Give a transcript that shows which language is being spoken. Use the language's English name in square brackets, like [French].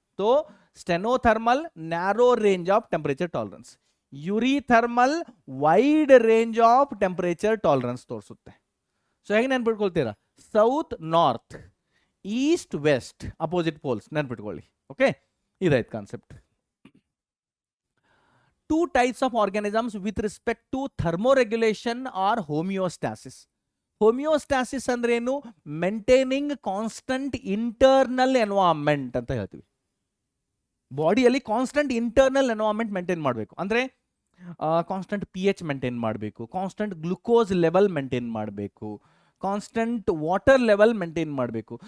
[English] So stenothermal narrow range of temperature tolerance, eurythermal wide range of temperature tolerance ತೋರಿಸುತ್ತೆ. [Kannada] So ಹೇಗೆ ನೆನ್ಪಿಟ್ಕೊಳ್ತೀರಾ, south north, East West, opposite poles ನೆನ್ಪಿಟ್ಕೊಳ್ಳಿ. Okay, ಇದಾಯ್ತು concept. [English] 2 types of organisms with respect to thermoregulation or homeostasis. Homeostasis [Kannada] ಅಂದ್ರೆ ಏನು, [English] maintaining constant internal environment [Kannada] ಅಂತ ಹೇಳ್ತೀವಿ. ಬಾಡಿಯಲ್ಲಿ constant internal environment maintain ಮಾಡಬೇಕು ಅಂದ್ರೆ ಕಾನ್ಸ್ಟೆಂಟ್ pH ಮೇಂಟೈನ್ ಮಾಡಬೇಕು, ಕಾನ್ಸ್ಟೆಂಟ್ ಗ್ಲುಕೋಸ್ ಲೆವೆಲ್ ಮೇಂಟೈನ್ ಮಾಡಬೇಕು, ಕಾನ್ಸ್ಟೆಂಟ್ ವಾಟರ್ ಲೆವೆಲ್ ಮೇಂಟೈನ್ ಮಾಡಬೇಕು.